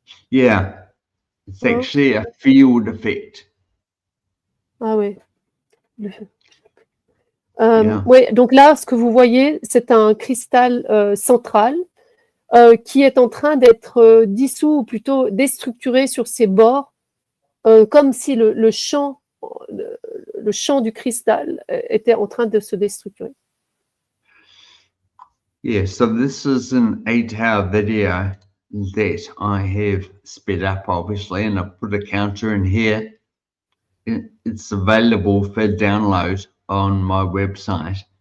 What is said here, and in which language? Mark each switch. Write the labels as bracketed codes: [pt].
[en] Yeah, it's actually a field effect. [fr] Ah oui. Oui, donc là, ce que vous voyez, c'est un cristal central qui est en train d'être dissous, ou plutôt déstructuré sur ses bords, comme si le champ du cristal était en train de se déstructurer. [en] Yeah, so this is an 8-hour video that I have sped up, obviously, and I put a counter in here. It's available for download on my website.